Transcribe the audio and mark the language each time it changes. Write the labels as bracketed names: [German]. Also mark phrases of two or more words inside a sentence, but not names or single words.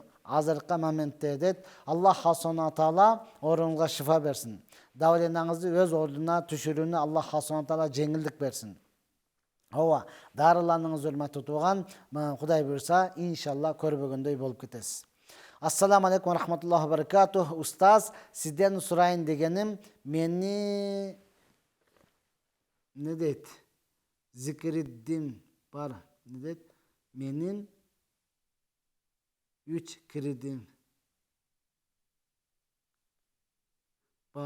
[Kyrgyz] Азыркы моментте дейт. [Arabic] الله سبحانه تعالى [Kyrgyz] оруңузга шифа берсин. Давленаңызды өз ордуна түшүрүүнү [Arabic] الله سبحانه تعالى [Kyrgyz] жеңилдик берсин. Дарыланыңыз урматтуу тууган, Кудай буйрса, иншалла көрбөгөндөй болуп кетесиз. [Arabic] السلام عليكم رحمة الله وبركاته. [Kyrgyz] Устаз, сизден сурайын дегеним, мени не дейт? Зикириддин бар. Не дейт? Менин 3 киридим бар.